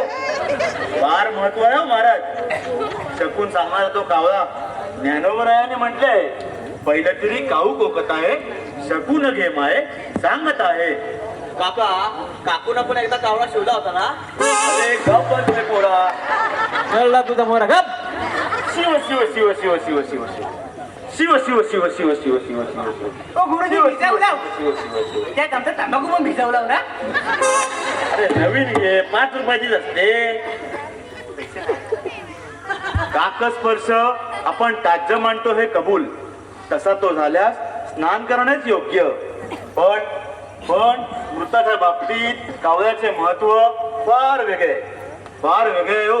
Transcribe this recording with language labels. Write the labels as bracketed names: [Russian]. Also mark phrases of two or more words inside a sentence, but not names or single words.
[Marathi] फार महत्व आहे महाराज. शकून सांगणार तो कावळा. ज्ञानोबरायाने म्हटलंय पहिलं तरी काऊ कोकत आहे शकून घे माय सांगत आहे. काका काकून पण एकदा कावळा शिवला होता ना. अरे गप बस रे पोरा. कळला तुझा मोरा गप. शिव शिव शिव शिव शिव शिव शिव शिव शिव शिव शिव शिव शिव शिव ओ गुरुजी भिजवला. शिव शिव शिव. त्यात आमचा तंबाखू पण भिजवला ना. अरे नवीन घे 5 रुपयाचीच असते. काकस्पर्श आपण ताज्य मानतो हे कबूल. तसा तो झाल्यास स्नान करणेच योग्य. पण मृताच्या बाबतीत कावळ्याचे महत्व फार वेगळे हो.